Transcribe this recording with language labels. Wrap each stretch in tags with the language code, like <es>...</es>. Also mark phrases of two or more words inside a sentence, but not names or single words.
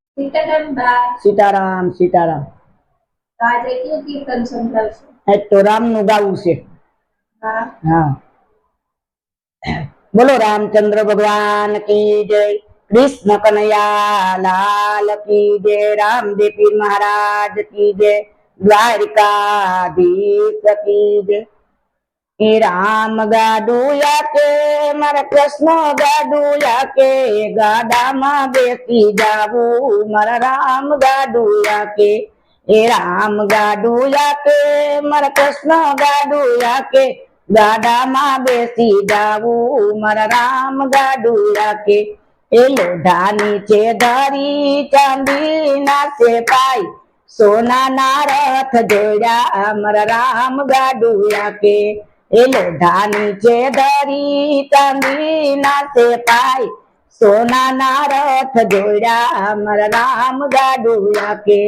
<gu>સીતારામ બા. સીતારામ સીતારામ। તો આજે કયું કીર્તન સંભળાવશો? આજ તો રામ નું ગાવું છે। હા</gu> <hi>हाँ बोलो रामचंद्र भगवान की जय, कृष्ण कन्हैया लाल की जय, रामदेव पीर महाराज की जय, द्वारिकाधीश की जय।</hi> <gu>હે રામ ગાડુયા કે મારા કૃષ્ણ ગાડુયા કે, ગાડા મા બેસી જાવું મારા રામ ગાડુયા કે। હે રામ ગાડુયા કે મારા કૃષ્ણ ગાડુયા કે, ગાડા મા બેસી જાવું મારા રામ ગાડુયા કે। એ લોઢા નીચે ધરી ચાંદી ના સે પાઈ, સોના ના રથ જોડા મારા રામ ગાડુયા કે। એ લોઢા નીચે ધરી ચાંદી ના સે પાઈ, સોના ના રથ જોડા મારા રામ ગાડુયા કે।</gu>